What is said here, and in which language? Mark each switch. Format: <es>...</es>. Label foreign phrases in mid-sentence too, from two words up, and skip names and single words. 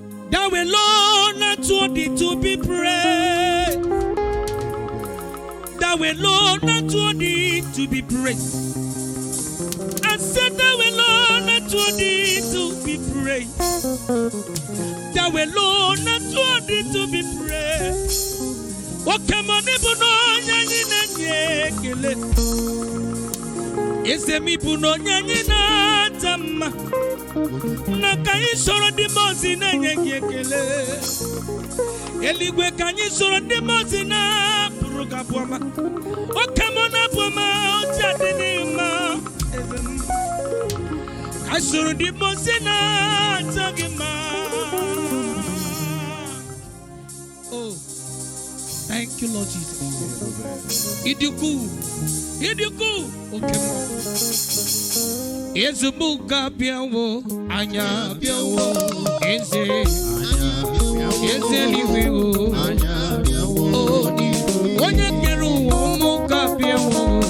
<en>Thou alone art worthy to be praised. Thou alone art worthy to be praised. I said, "Thou alone art worthy to be praised. Thou alone art worthy to be praised."</en> <ig>Oke m, ọ bụ na onye anyị na-enye ekele. Eze m, ị bụ na onye anyị na-ata mma. Na ka anyị soro ndị mmụọ ozi na-enye gị ekele. Eluigwe, ka anyị soro ndị mmụọ ozi na-abụrụ gị abụ ọma. Oke m, ọ na-abụ ọma, oche adịghị mma. Eze m, ka anyị soro ndị mmụọ ozi na-atọ gị mma.</ig> <en>Oh, thank you, Lord Jesus.</en> <ig>Ị dị ukwuu, ị dị ukwuu, oke m. Eze m ga-abịawo, anyị abịawo. Eze, eze eluigwe o. Oh, onye kere ụwa, ụmụ ga-abịawo.</ig>